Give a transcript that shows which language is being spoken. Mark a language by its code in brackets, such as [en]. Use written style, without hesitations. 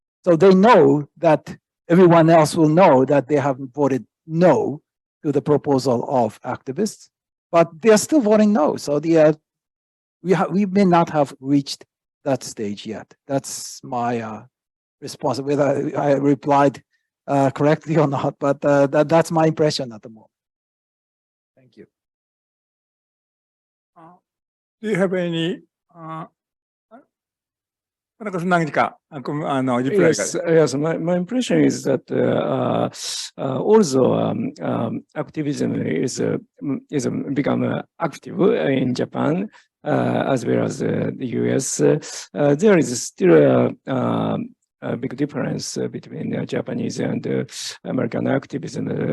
[en] So they know that everyone else will know that they have voted no to the proposal of activists, but they are still voting no. So we may not have reached that stage yet. That's my response. Whether I replied correctly or not, but that's my impression at the moment. Thank you. Do you have any [ja] 田中さん何かリプライが。 [en] Yes, my impression is that although activism is become active in Japan as well as the US, there is still a big difference between Japanese and American activism.